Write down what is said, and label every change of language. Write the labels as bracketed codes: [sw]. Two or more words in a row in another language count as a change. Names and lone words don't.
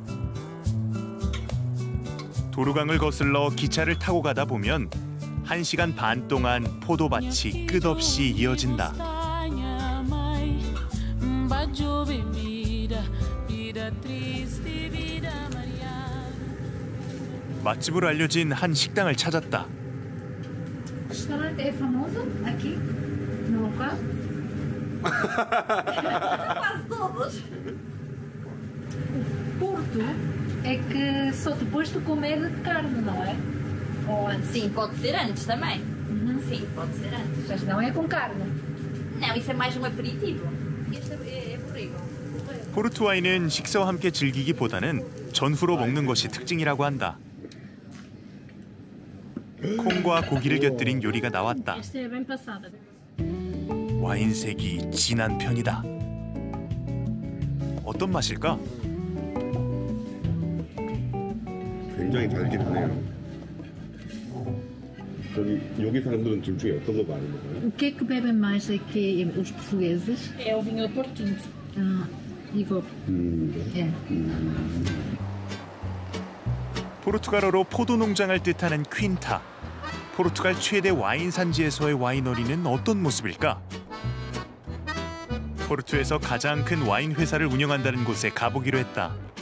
[ko] 도루강을 거슬러 기차를 타고 가다 보면 1시간 반 동안 포도밭이 끝없이 이어진다. 맛집으로 알려진 한 식당을 찾았다. [pt] Restaurante é famoso aqui no local? Quase todos. Porto é que só depois de comer carne, não é? Ou antes? Sim, pode ser antes também. Sim, pode ser antes. Mas não é com carne. Não, isso é mais um aperitivo. Este é borrego. [ko] 포르투 와인은 식사와 함께 즐기기보다는 전후로 먹는 것이 특징이라고 한다. 콩과 고기를 곁들인 요리가 나왔다. [pt] Esta é bem passada. [ko] 와인색이 진한 편이다. 어떤 맛일까? 굉장히 달긴 하네요. 여기 사람들은 둘 중에 어떤 거 많이 먹어요? [pt] O que é que bebem mais aqui os portugueses? É o vinho do Porto Tinto. [ko] 이거. 예. 포르투갈어로 포도 농장을 뜻하는 퀸타. 포르투갈 최대 와인 산지에서의 와이너리는 어떤 모습일까? 포르투에서 가장 큰 와인 회사를 운영한다는 곳에 가보기로 했다.